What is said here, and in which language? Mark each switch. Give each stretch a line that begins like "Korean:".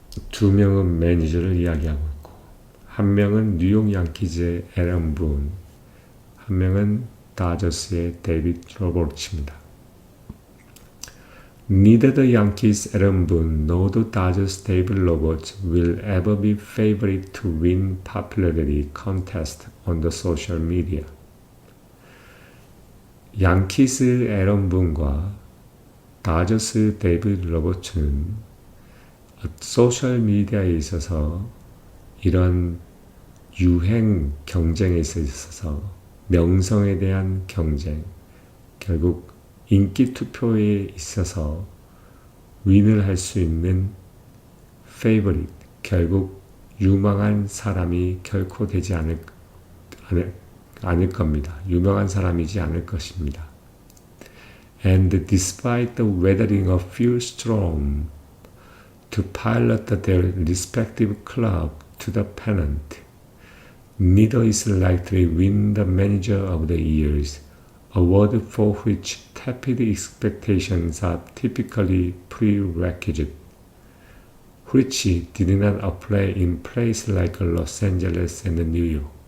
Korean: 두 명은 매니저를 이야기하고 있고, 한 명은 뉴욕 양키즈의 애런 분, 한 명은 다저스의 데이비드 로버츠입니다.
English: Neither the Yankees' Aaron Boone nor the Dodgers' David Roberts will ever be favored to win popularity contest on the social media.
Korean: 양키스 에런 분과 다저스 데이비드 로버츠는 소셜 미디어에 있어서 이런 유행 경쟁에 있어서 명성에 대한 경쟁, 결국 인기 투표에 있어서 윈을 할 수 있는 페이버릿, 결국 유망한 사람이 결코 되지 않을 겁니다. 유명한 사람이지 않을 것입니다.
English: And despite the weathering a few storms to pilot their respective club to the pennant, neither is likely to win the Manager of the Year's award for which tepid expectations are typically prerequisite, which did not apply in places like Los Angeles and New York.